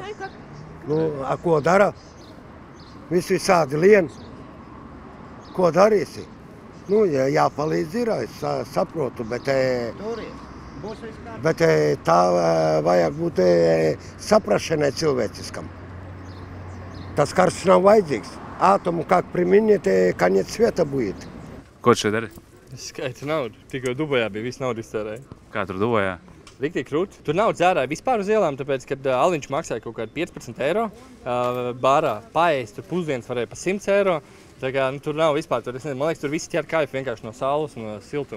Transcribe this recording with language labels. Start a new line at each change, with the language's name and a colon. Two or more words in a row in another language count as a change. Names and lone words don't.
Latvian: Nu, ko dara? Visi visādi lien. Ko darīsi? Nu, jāpalīdz ir, es saprotu, bet tā vajag būt saprašanai cilvēciskam. Tas karš nav vajadzīgs. Atomu,
Russian: как применить, конец света будет.
Latvian: Ko tu šeit dari? Es skaitu naudu. Tikko Dubajā bija viss naudu iztērēja. Kā tur Dubajā? Riktīgi krūti. Tur naudu dzērāja vispār uz ielām, tāpēc, kad aliņš maksāja kaut kādu 15 eiro. Bārā paēst, tur pusdienas varēja pa 100 eiro. Tā kā tur nav vispār, tur, man liekas, tur visi ķer kaifu vienkārši no saules un no siltuma.